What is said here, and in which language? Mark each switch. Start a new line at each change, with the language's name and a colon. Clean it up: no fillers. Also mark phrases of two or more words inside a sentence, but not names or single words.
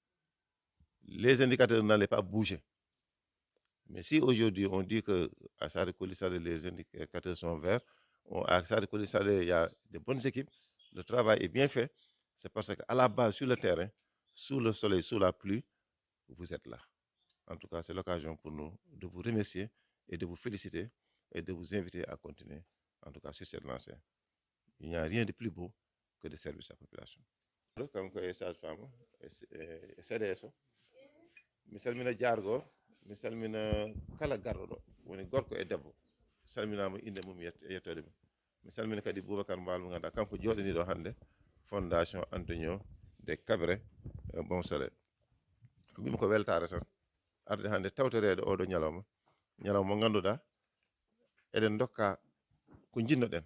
French: Les indicateurs n'allaient pas bouger. Mais si aujourd'hui on dit qu'à Saré-Koli Salé, les indicateurs sont verts, à Saré-Koli Salé, il y a de bonnes équipes, le travail est bien fait, c'est parce qu'à la base, sur le terrain, sous le soleil, sous la pluie, vous êtes là. En tout cas, c'est l'occasion pour nous de vous remercier et de vous féliciter et de vous inviter à continuer, en tout cas sur cette lancée. Il n'y a rien de plus beau que de servir sa population. Comme que sage-femme, c'est ça.
Fula: Mi salmina jargo, mi salmina kala garɗo woni gorko e debbo salminama inde mum yettode mi salmina kadi Boubacar Mbalo mo ganduɗa kanko joɗaniɗo hannde fondation Antonio de Cabré Bonsolé mbimi ko weltare tan arde hannde tawtorede oɗo ñalawma mo ganduɗa eɗen dokka ko jinnoɗen